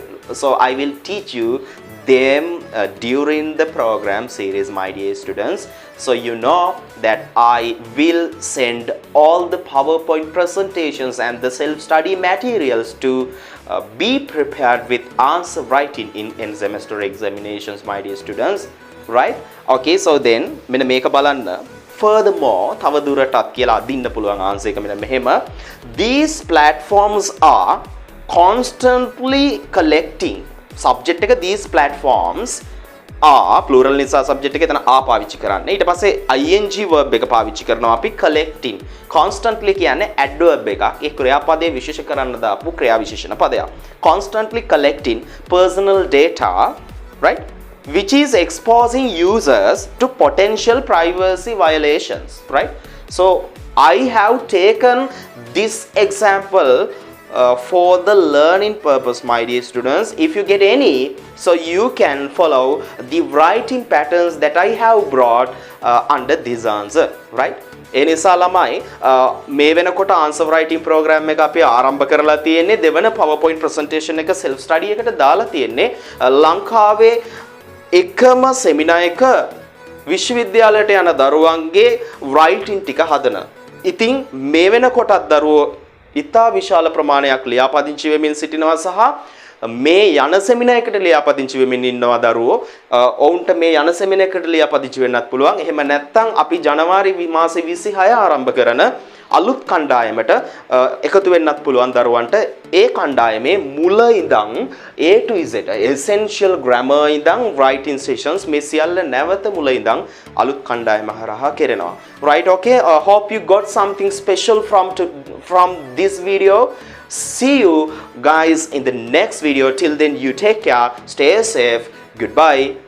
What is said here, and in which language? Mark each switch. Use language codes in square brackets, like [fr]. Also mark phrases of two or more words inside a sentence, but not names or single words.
[en] So I will teach you them during the program series, my dear students. So you know that I will send all the PowerPoint presentations and the self-study materials to be prepared with answer writing in end semester examinations, my dear students, right? Okay, so then [si] මෙන්න මේක බලන්න. Furthermore, තව දුරටත් කියලා අදින්න පුළුවන් answer එක මෙන්න මෙහෙම. [en] These platforms are constantly collecting. Subject එක these platforms are plural නිසා subject එක එතන are [si] පාවිච්චි කරන්නේ. ඊට පස්සේ [en] ing verb [si] එක පාවිච්චි කරනවා අපි collecting. Constantly කියන්නේ adverb එකක්. ඒ ක්‍රියාපදයේ විශේෂ කරන්න දාපු ක්‍රියා විශේෂණ පදයක්. [en] Constantly collecting personal data, right? Which is exposing users to potential privacy violations, right? So I have taken this example for the learning purpose, my dear students. If you get any, so you can follow the writing patterns that I have brought under this answer, right? [si] ඒ නිසා ළමයි මේ වෙනකොට [en] answer writing program [si] එක අපි ආරම්භ කරලා තියෙන්නේ දෙවන [en] PowerPoint presentation [si] එක [en] self study [si] එකට දාලා තියෙන්නේ ලංකාවේ එකම seminar එක විශ්වවිද්‍යාලයට යන දරුවන්ගේ writing ටික හදන. ඉතින් මේ වෙනකොටත් දරුවෝ ඉතා විශාල ප්‍රමාණයක් ලියාපදිංචි වෙමින් සිටිනවා සහ මේ යන සෙමිනාර් එකට ලියාපදිංචි වෙමින් ඉන්නවා දරුවෝ. ඔවුන්ට මේ යන සෙමිනාර් එකට ලියාපදිංචි වෙන්නත් පුළුවන්. එහෙම නැත්නම් අපි ජනවාරි මාසේ 26 ආරම්භ කරන අලුත් කණ්ඩායමට එකතු වෙන්නත් පුළුවන් දරුවන්ට. ඒ කණ්ඩායමේ මුල ඉඳන් [en] A to Z essential grammar [si] ඉඳන් [en] writing sessions [si] මේ සියල්ල නැවත මුල ඉඳන් අලුත් කණ්ඩායම හරහා කෙරෙනවා. [en] Right, okay, hope you got something special from this video. See you guys in the next video. Till then, you take care, stay safe, goodbye.